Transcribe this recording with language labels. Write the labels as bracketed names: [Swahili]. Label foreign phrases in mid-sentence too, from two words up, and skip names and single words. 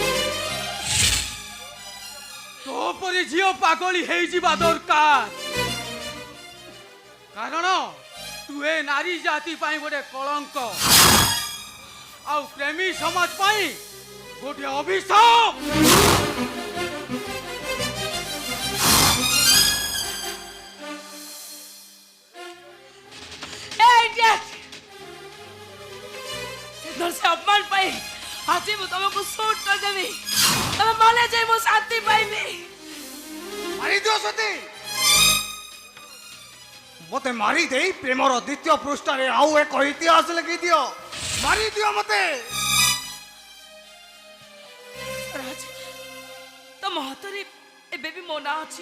[Odia] ତୋ ପରି ଝିଅ ପାଗଳି ହେଇଯିବା ଦରକାର, କାରଣ ତୁ ଏ ନାରୀ ଜାତି ପାଇଁ ଗୋଟେ କଳଙ୍କ ଆଉ ପ୍ରେମୀ ସମାଜ ପାଇଁ ଗୋଟେ ଅଭିଶାପ। ସେ ଅପମାନ ପାଇ ଆଜି ମୁଁ ତମକୁ ଶୁଟ୍ କରିଦେବି। ତମେ ମଲେ ଯାଇ ମୁଁ ଶାନ୍ତି ପାଇବି। ମାରି ଦିଅ ସତୀ, ମତେ ମାରି ଦେଇ ପ୍ରେମର ଦ୍ୱିତୀୟ ପୃଷ୍ଠାରେ ଆଉ ଏକ ଇତିହାସ ଲେଖି ଦିଅ। ମାରି ଦିଅ ମତେ। ରାଜ ତମ ହାତରେ ଏବେ ବି ମୋ ନାଁ ଅଛି।